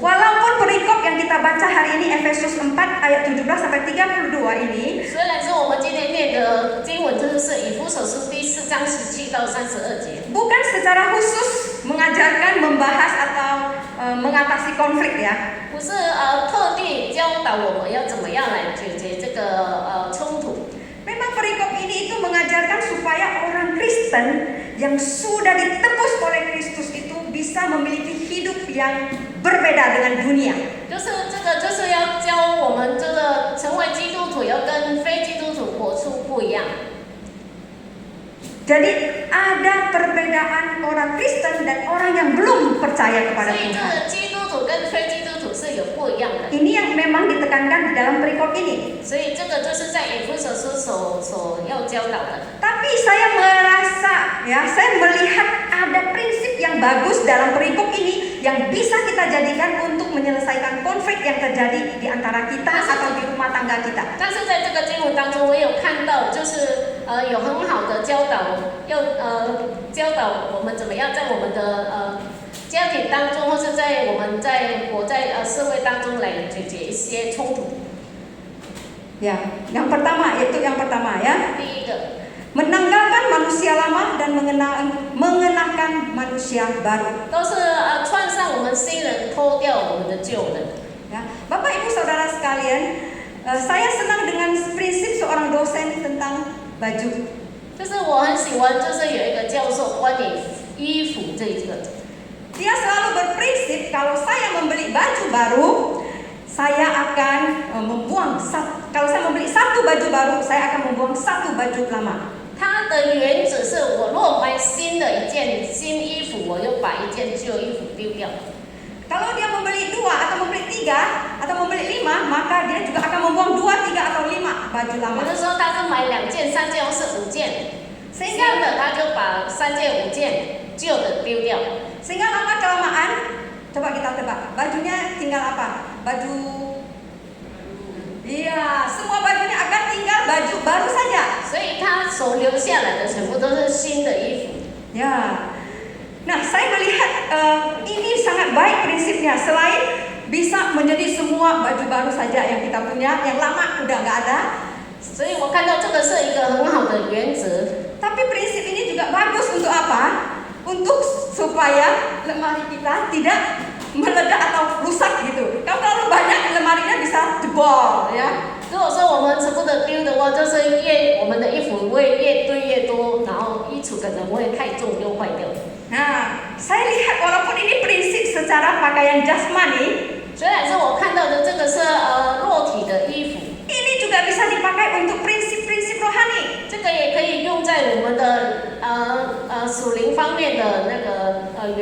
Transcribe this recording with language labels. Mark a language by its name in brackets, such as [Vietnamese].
[Indonesian] Walaupun perikop yang kita baca hari ini Efesus 4 ayat 17 sampai 32 ini [Chinese] 虽然说我们今天念的经文就是以弗所书第4章17到32节， [Indonesian] bukan secara khusus mengajarkan, membahas atau mengatasi konflik ya. [Chinese] 不是特地教导我们要怎么样来解决这个冲突。 [Indonesian] Memang perikop ini itu mengajarkan supaya orang Kristen yang sudah ditebus oleh Kristus itu bisa memiliki hidup yang berbeda dengan dunia. [Chinese] 就是这个，就是要教我们这个成为基督徒，要跟非基督徒活出不一样。 [Indonesian] Jadi ada perbedaan orang Kristen dan orang yang belum percaya [Chinese] 所 [Indonesian] kepada [Chinese] 以这 [Indonesian] Tuhan. [Chinese] 个基督徒跟非基督徒是有不一样的。 [Indonesian] Ini yang memang ditekankan di dalam perikop ini. [Chinese] 所以这个就是在以弗所书所要教导的。 [Indonesian] Tapi saya merasa ya, saya melihat ada prinsip yang bagus dalam perikop ini yang bisa kita jadikan untuk menyelesaikan konflik yang terjadi di antara kita atau di rumah tangga kita. [Chinese] 但是在这个经文当中，我有看到，就是有很好的教导，要教导我们怎么样在我们的家庭当中，或是在我们活在社会当中来解决一些冲突。 [Indonesian] Ya, yang pertama ya. [Chinese] 第一个。 [Indonesian] Menanggalkan manusia lama dan mengenakan manusia baru. [Chinese] 都是穿上我们新人，脱掉我们的旧人。 [Indonesian] Ya, Bapak Ibu Saudara sekalian, saya senang dengan prinsip seorang dosen tentang baju. [Chinese] 就是我很喜欢，就是有一个教授关于衣服这一个， [Indonesian] Dia selalu berprinsip kalau saya membeli baju baru, saya akan kalau saya membeli satu baju baru, saya akan membuang satu baju lama. [Chinese] 他的原则是我若买新的一件新衣服，我就把一件旧衣服丢掉。 [Indonesian] Kalau dia membeli 2 atau membeli 3 atau membeli 5, maka dia juga akan membuang 2, 3 atau 5 baju [Chinese] 有 [Indonesian] lama. [Chinese] 的时候他是买2件、3件或是5件，新 [Indonesian] Sehingga [Chinese] 的他就把3件、5件旧的丢掉。 [Indonesian] Sehingga lama kelamaan, coba kita tebak, bajunya tinggal apa? Baju, iya, semua bajunya akan tinggal baju baru saja. [Chinese] 所以他所留下来的全部都是新的衣服。 [Indonesian] Ya, nah saya melihat ini sangat baik prinsipnya. Selain bisa menjadi semua baju baru saja yang kita punya, yang lama udah nggak ada. [Chinese] 所以我看到这个是一个很好的原则。 [Indonesian] Tapi prinsip ini juga bagus untuk apa? Untuk supaya lemari kita tidak meledak atau rusak gitu. Kalau terlalu banyak lemarinya bisa jebol ya. [Chinese] 如果说我们舍不得丢的话，就是我们的衣服会越堆越多，然后衣橱可能会太重又坏掉。 [Indonesian] Nah, saya lihat walaupun ini prinsip secara pakaian jasmani, [Chinese] 虽然是我看到的这个是肉体的衣服， [Indonesian] ini juga bisa dipakai untuk prinsip-prinsip rohani. [Chinese] 这个也可以用在我们的属灵方面的那个原